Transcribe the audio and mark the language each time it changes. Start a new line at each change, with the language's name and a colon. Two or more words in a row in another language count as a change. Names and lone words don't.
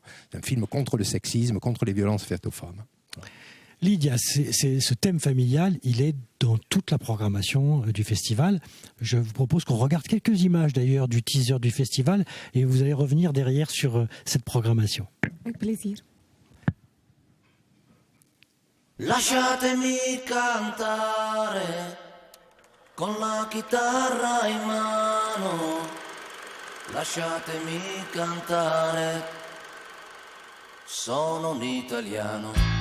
French: C'est un film contre le sexisme, contre les violences faites aux femmes. Lydia, ce thème familial, il est dans toute la programmation du festival. Je vous propose qu'on regarde quelques images d'ailleurs du teaser du festival et vous allez revenir derrière sur cette programmation. Avec plaisir.
Italian: Lasciatemi cantare con la chitarra in mano, lasciatemi cantare, sono un italiano.